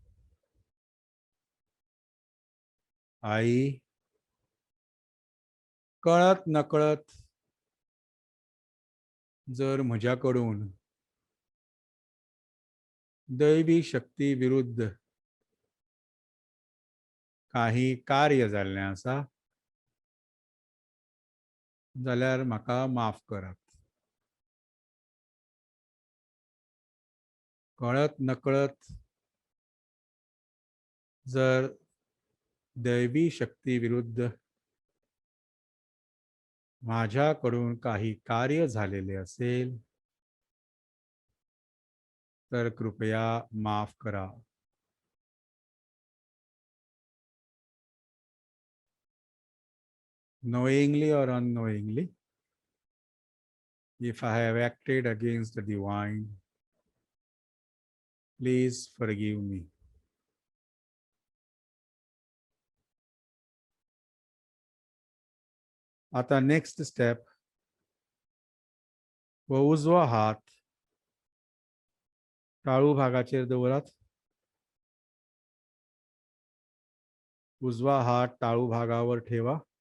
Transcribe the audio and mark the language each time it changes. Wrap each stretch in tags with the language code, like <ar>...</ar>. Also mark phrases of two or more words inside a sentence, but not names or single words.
<kok>आई, कळत नकळत जर म्हज्याकडून दैवी शक्ती विरुद्ध काही कार्य जाल्लें आसा जाल्यार म्हाका माफ करात.</kok> <mr>कळत नकळत जर दैवी शक्ती विरुद्ध माझ्याकडून काही कार्य झालेले असेल तर कृपया माफ करा.</mr> <en>Knowingly or unknowingly, if I have acted against the divine, please forgive me.</en> <kok>आता</kok> <en>next step,</en> <kok>वो उजवो हात टाळू भागाचेर दवरात.</kok> <mr>उजवा हात टाळू भागावर ठेवा.</mr>